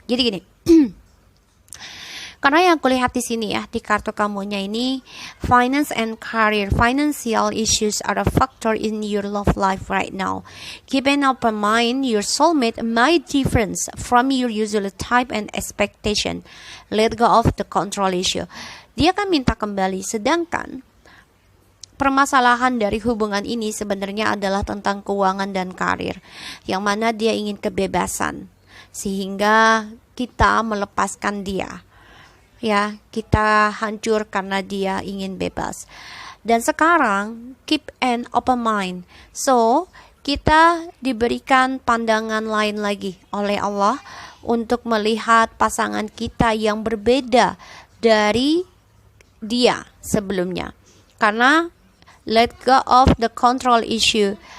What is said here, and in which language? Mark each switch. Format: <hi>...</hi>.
<id>Jadi gini, karena yang kulihat di sini ya, di kartu kamunya ini,</id> <en>finance and career, financial issues are a factor in your love life right now. Keep an open mind, your soulmate might differ from your usual type and expectation. Let go of the control issue.</en> <id>Dia akan minta kembali, sedangkan permasalahan dari hubungan ini sebenarnya adalah tentang keuangan dan karir, yang mana dia ingin kebebasan, sehingga kita melepaskan dia. Ya, kita hancur karena dia ingin bebas. Dan sekarang</id> <en>keep an open mind.</en> <id>So, kita diberikan pandangan lain lagi oleh Allah untuk melihat pasangan kita yang berbeda dari dia sebelumnya. Karena</id> <en>let go of the control issue.</en>